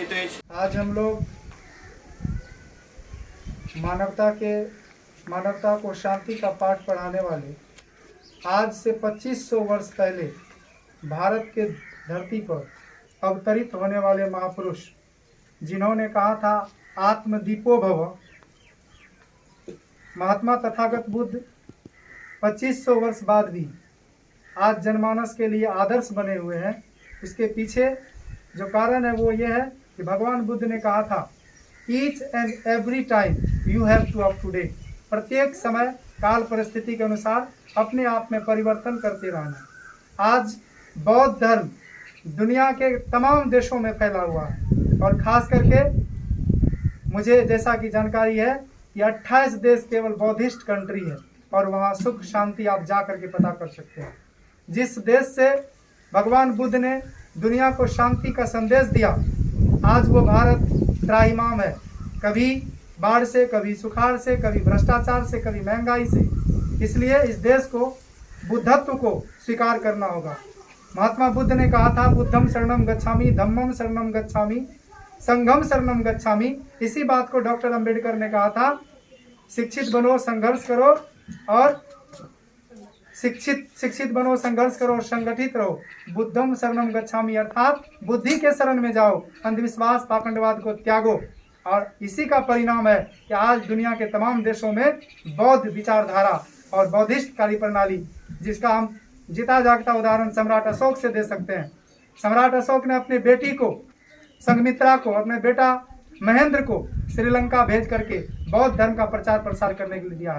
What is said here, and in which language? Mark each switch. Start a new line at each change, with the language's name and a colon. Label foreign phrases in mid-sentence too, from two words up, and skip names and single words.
Hindi: आज हम लोग मानवता को शांति का पाठ पढ़ाने वाले आज से 2500 वर्ष पहले भारत के धरती पर अवतरित होने वाले महापुरुष, जिन्होंने कहा था
Pali: आत्मदीपो भव,
Hindi: महात्मा तथागत बुद्ध 2500 वर्ष बाद भी आज जनमानस के लिए आदर्श बने हुए हैं। इसके पीछे जो कारण है वो ये है कि भगवान बुद्ध ने कहा था
English: each and every time you have to up to date,
Hindi: प्रत्येक समय काल परिस्थिति के अनुसार अपने आप में परिवर्तन करते रहना। आज बौद्ध धर्म दुनिया के तमाम देशों में फैला हुआ है और ख़ास करके मुझे जैसा कि जानकारी है कि 28 देश केवल
English: Buddhist country
Hindi: है और वहाँ सुख शांति आप जा करके पता कर सकते हैं। जिस देश से भगवान बुद्ध ने दुनिया को शांति का संदेश दिया, आज वो भारत त्राहिमाम है, कभी बाढ़ से, कभी सुखाड़ से, कभी भ्रष्टाचार से, कभी महंगाई से। इसलिए इस देश को बुद्धत्व को स्वीकार करना होगा।
Pali: महात्मा बुद्ध ने कहा था बुद्धम शरणम गच्छामि, धम्मम शरणम गच्छामि, संघम शरणम गच्छामि।
Hindi: इसी बात को डॉक्टर अंबेडकर ने कहा था, शिक्षित बनो, संघर्ष करो और शिक्षित बनो, संघर्ष करो और संगठित रहो।
Pali: बुद्धम शरणम गच्छामि
Hindi: अर्थात बुद्धि के शरण में जाओ, अंधविश्वास पाखंडवाद को त्यागो। और इसी का परिणाम है कि आज दुनिया के तमाम देशों में बौद्ध विचारधारा और बौद्धिस्ट कार्यप्रणाली, जिसका हम जीता जागता उदाहरण सम्राट अशोक से दे सकते हैं। सम्राट अशोक ने अपनी बेटी को, संघमित्रा को, अपने बेटा महेंद्र को श्रीलंका भेज करके बौद्ध धर्म का प्रचार प्रसार करने के लिए दिया है।